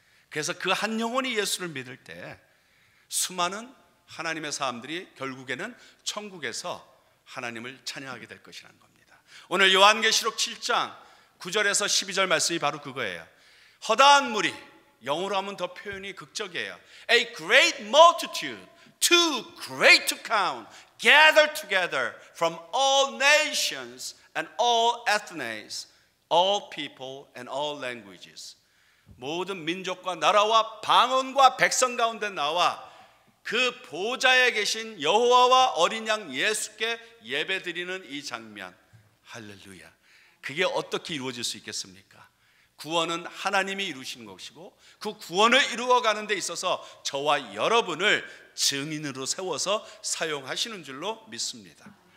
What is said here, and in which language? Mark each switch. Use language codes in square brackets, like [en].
[ko] 그래서 그 한 영혼이 예수를 믿을 때 수많은 하나님의 사람들이 결국에는 천국에서 하나님을 찬양하게 될 것이라는 겁니다. 오늘 요한계시록 7장 9절에서 12절 말씀이 바로 그거예요. 허다한 무리, 영어로 하면 더 표현이 극적이에요. [en] A great multitude, too great to count, gathered together from all nations and all ethnies, all people and all languages. [ko] 모든 민족과 나라와 방언과 백성 가운데 나와 그 보좌에 계신 여호와와 어린 양 예수께 예배드리는 이 장면, 할렐루야. 그게 어떻게 이루어질 수 있겠습니까? 구원은 하나님이 이루시는 것이고 그 구원을 이루어가는 데 있어서 저와 여러분을 증인으로 세워서 사용하시는 줄로 믿습니다.